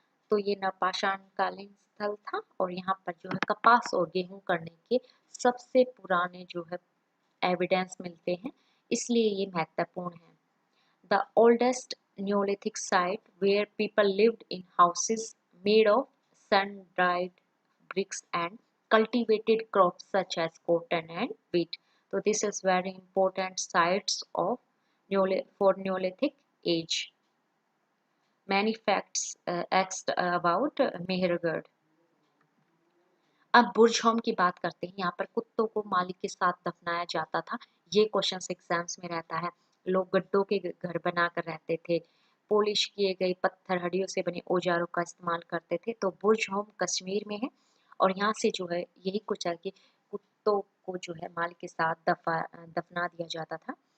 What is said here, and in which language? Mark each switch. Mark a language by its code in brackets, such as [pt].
[hi] तो ये नवपाषाण कालीन स्थल था और यहाँ पर जो है कपास और गेहूं करने के सबसे पुराने जो है एविडेंस मिलते हैं, इसलिए ये महत्वपूर्ण है। [en] The oldest Neolithic site where people lived in houses made of sun dried bricks and cultivated crops such as cotton and wheat. So this is very important sites of for Neolithic age. Many facts about Mehergarh. [hi] अब बुर्ज home की बात करते हैं। यहाँ पर कुत्तों को मालिक के साथ दफनाया जाता था। ये क्वेश्चन एग्जाम्स में रहता है। लोग गड्ढों के घर बनाकर रहते थे। पॉलिश किए गए पत्थर हड्डियों से बने औजारों का इस्तेमाल करते थे। तो बुर्ज होम कश्मीर में है और यहाँ से जो है यही कुछ है कि कुत्तों को जो है मालिक के साथ दफना दिया जाता था।